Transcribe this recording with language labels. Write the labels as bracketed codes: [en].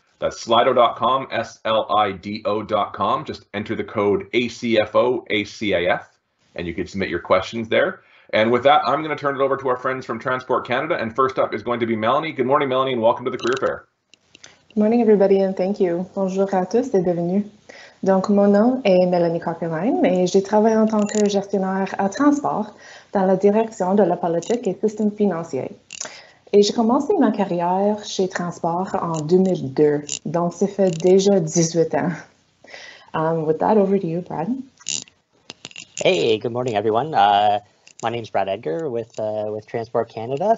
[en] That's slido.com, S-L-I-D-O.com. Just enter the code ACFO-ACAF, and you can submit your questions there. And with that, I'm going to turn it over to our friends from Transport Canada. And first up is going to be Melanie. Good morning, Melanie, and welcome to the Career Fair. Good morning, everybody, and thank you. [fr] Bonjour à tous et bienvenue. Donc, mon nom est Mélanie Coqueline et j'ai travaillé en tant que gestionnaire à transport dans la direction de la politique et système financier. Et j'ai commencé ma carrière chez Transport en 2002, donc ça fait déjà 18 ans. [en] With that, over to you, Brad. Hey, good morning, everyone. My name is Brad Edgar with Transport Canada.